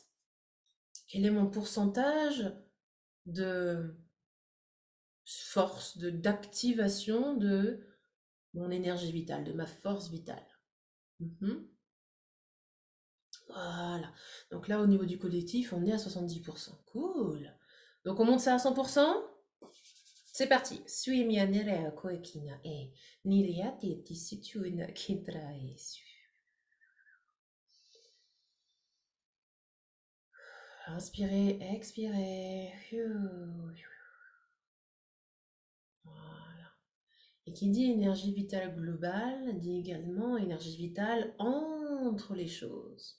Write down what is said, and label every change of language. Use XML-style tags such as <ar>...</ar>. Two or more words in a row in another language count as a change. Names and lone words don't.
<fr>Quel est mon pourcentage de force, d'activation de mon énergie vitale, de ma force vitale? Voilà. Donc là, au niveau du collectif, on est à 70%. Cool. Donc on monte ça à 100%. C'est parti. Sui mia nerea koekina e niriati ti situina kintra e su. Inspirez, expirez. Voilà. Et qui dit énergie vitale globale, dit également énergie vitale entre les choses.</fr>